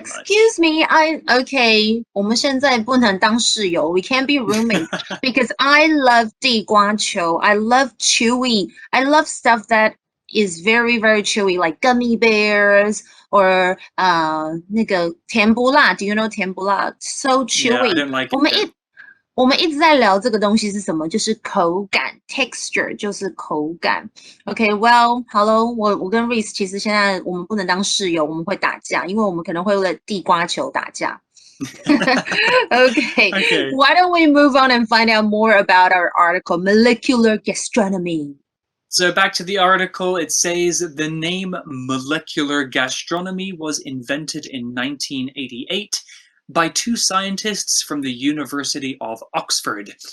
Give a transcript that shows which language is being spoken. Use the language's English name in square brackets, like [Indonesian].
[English] Excuse me, okay. [Chinese] 我们现在不能当室友. [English] We can't be roommates because I love 地瓜球. I love chewy. I love stuff that is very, very chewy, like gummy bears or 那个甜不辣. Do you know 甜不辣? So chewy. Yeah, I don't like it. [Chinese] 我们一直在聊这个东西是什么？就是口感 ，texture 就是口感。 [English] Okay, well, hello， [Chinese] 我跟 Reese 其实现在我们不能当室友，我们会打架，因为我们可能会为了地瓜球打架。 [English] Okay, why don't we move on and find out more about our article, Molecular Gastronomy? So back to the article, it says the name molecular gastronomy was invented in 1988 by two scientists from the University of Oxford.